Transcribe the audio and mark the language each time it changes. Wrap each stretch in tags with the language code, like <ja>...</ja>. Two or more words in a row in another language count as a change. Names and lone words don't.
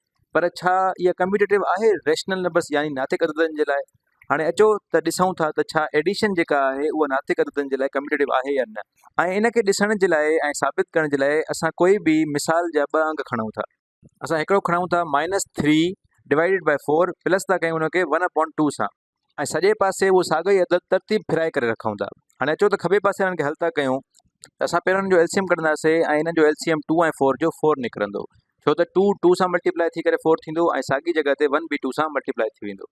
<sd>पर छा इहा कम्यूटेटिव आहे</sd> <en>rational numbers</en> <sd>यानी नातिक अददनि जे लाइ? हाणे अचो त ॾिसूं था त छा एडिशन जेका आहे उहा नातिक अददनि जे लाइ कम्यूटेटिव आहे या न। ऐं इन खे ॾिसण जे लाइ ऐं साबित करण जे लाइ असां कोई बि मिसाल जा 2 अंग खणूं था। असां हिकिड़ो खणूं था -3</sd> <en>divided by 4 plus</en> <sd>था कयूं हुनखे 1/2 सां ऐं सॼे पासे उहो साॻियो ई अदद तरतीब फिराए करे रखूं था। हाणे अचो त खॿे पासे वारनि खे हल था कयूं त असां पहिरियों हिन जो एलसीएम कढंदासीं ऐं हिन जो एलसीएम 2 ऐं 4 जो 4 निकिरंदो। छो त 2 2 सां मल्टीप्लाई थी करे 4 थींदो ऐं साॻी जॻह ते 1 बि 2 सां मल्टीप्लाई थी वेंदो।</sd>